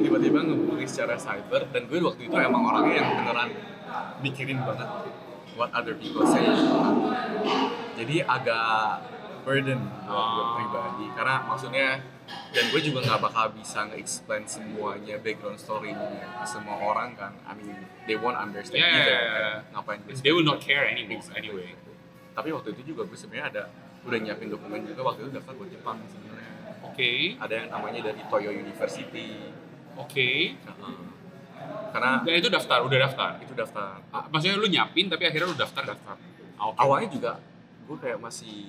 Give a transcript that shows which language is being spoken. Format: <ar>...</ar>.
<id>tiba-tiba ngebully secara cyber, dan gue waktu itu emang orangnya yang beneran mikirin banget</id> <en>what other people say.</en> <id>Jadi agak burden buat gue pribadi, karena maksudnya, dan gue juga nggak bakal bisa nge-explain semuanya background story-nya ke semua orang kan.</id> <en>I mean, they won't understand either.</en> <id>Kan? Ngapain gue</id> <en>They will not care anymore anyway.</en> <id>Tapi waktu itu juga gue sebenarnya udah nyiapin dokumen juga, waktu itu daftar buat Jepang sebenarnya. Oke. Ada yang namanya dari Toyo University. Oke. Karena Dan itu udah daftar. itu daftar. Maksudnya lu nyiapin tapi akhirnya lu daftar. Okay. Awalnya juga gue kayak masih.</id>